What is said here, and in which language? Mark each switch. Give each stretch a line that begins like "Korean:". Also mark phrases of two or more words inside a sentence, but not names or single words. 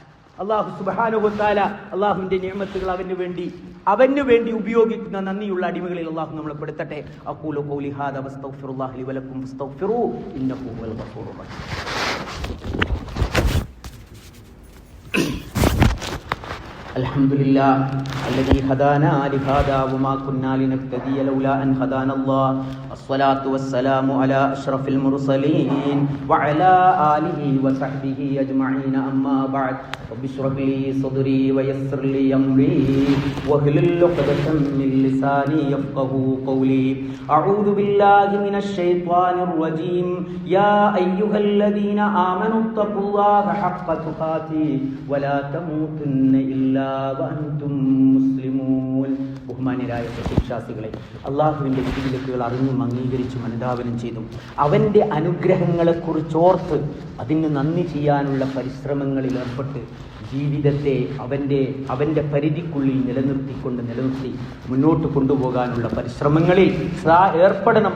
Arabic: الله سبحانه وتعالى
Malayalam: അല്ലാഹുവിന്റെ നിഅമത്തുകൾ അവനു വേണ്ടി ഉപയോഗിക്കുന്ന നന്ദിയുള്ള അടിമകളിൽ അല്ലാഹു നമ്മളെ പെടുത്തട്ടെ.
Arabic: أقول قولي هذا وأستغفر الله لي ولكم فاستغفروا إنه هو الغفور الرحيم. الحمد لله الذي هدانا لهذا وما كنا لنهتدي لولا أن هدانا الله الصلاة والسلام على أشرف المرسلين وعلى آله وصحبه أجمعين أما بعد رب اشرح لي صدري ويسر لي أمري واحلل عقدة من لساني يفقهوا قولي أعوذ بالله من الشيطان الرجيم يا أيها الذين آمنوا اتقوا الله حق تقاته ولا تموتن إلا وأنتم مسلمون.
Malayalam: ബഹുമാന്യരായ വിശ്വാസികളെ, അള്ളാഹുവിൻ്റെ വിധിവിലക്കുകൾ അറിഞ്ഞും അംഗീകരിച്ചും അനുധാവനം ചെയ്തും അവൻ്റെ അനുഗ്രഹങ്ങളെക്കുറിച്ചോർത്ത് അതിന് നന്ദി ചെയ്യാനുള്ള പരിശ്രമങ്ങളിൽ ഏർപ്പെട്ട് ജീവിതത്തെ അവൻ്റെ പരിധിക്കുള്ളിൽ നിലനിർത്തി മുന്നോട്ട് കൊണ്ടുപോകാനുള്ള പരിശ്രമങ്ങളിൽ ഏർപ്പെടണം.